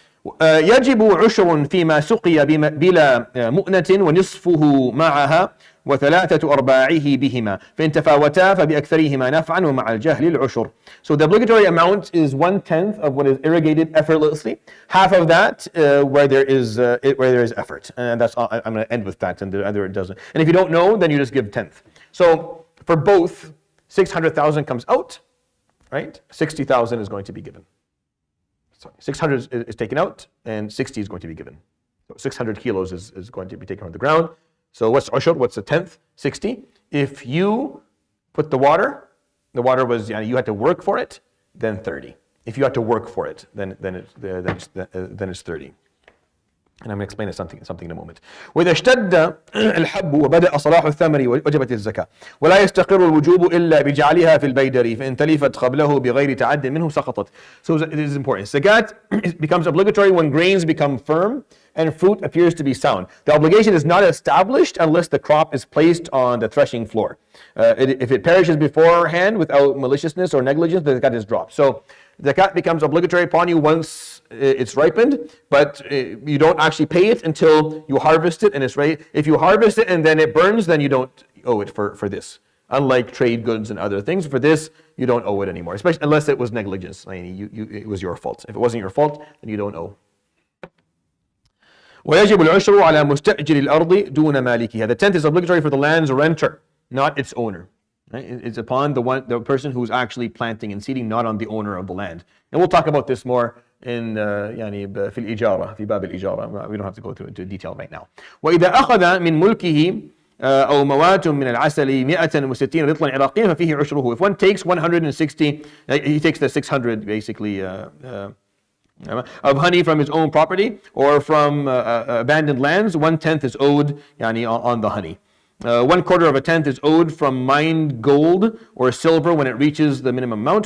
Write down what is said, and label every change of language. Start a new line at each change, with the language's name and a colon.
Arabic: يجب عشر فيما سقي بلا مؤنة ونصفه معها وثلاثة أرباعه بهما فإن تفاوتا فبأكثرهما نفعا ومع الجهل العشر.
English: So the obligatory amount is 1/10 of what is irrigated effortlessly. Half of that where there is effort, and that's all. I'm going to end with that, and the other it doesn't. And if you don't know, then you just give 1/10. So for both, 600,000 comes out, right? 60,000 is going to be given. Sorry, 600 is taken out, and 60 is going to be given. So 600 kilos is going to be taken on the ground. So what's ushur? What's a 1/10? 60. If you put the water was you had to work for it, then 30. If you had to work for it, then it's 30. And I'm going to explain something in a moment.
Arabic: وإذا اشتد الحب وبدأ صلاح الثمر وجبت الزكاة ولا يستقر الوجوب إلا بجعلها في البيدر فإن تلفت قبله بغير تعد منه سقطت.
English: So it is important. Zakat becomes obligatory when grains become firm and fruit appears to be sound. The obligation is not established unless the crop is placed on the threshing floor. If it perishes beforehand without maliciousness or negligence, the zakat is dropped. So the zakat becomes obligatory upon you once it's ripened, but you don't actually pay it until you harvest it and it's ready. If you harvest it and then it burns, then you don't owe it for this. Unlike trade goods and other things, for this you don't owe it anymore, especially unless it was negligence. I mean, it was your fault. If it wasn't your fault, then you don't owe.
Arabic: ويجب العشر على مستأجر الأرض دون مالكها.
English: The 10th is obligatory for the land's renter, not its owner. Right? It's upon the person who's actually planting and seeding, not on the owner of the land. And we'll talk about this more in
Arabic: في الإجارة في باب الإجارة.
English: We don't have to go into detail right now.
Arabic: وإذا أخذ من ملكه أو موات من العسل 160 رطلا عراقيا ففيه عشره.
English: If one takes 160, he takes the 600 basically of honey from his own property or from abandoned lands, 1/10 is owed on the honey. 1/4 of a 10th is owed from mined gold or silver when it reaches the minimum amount.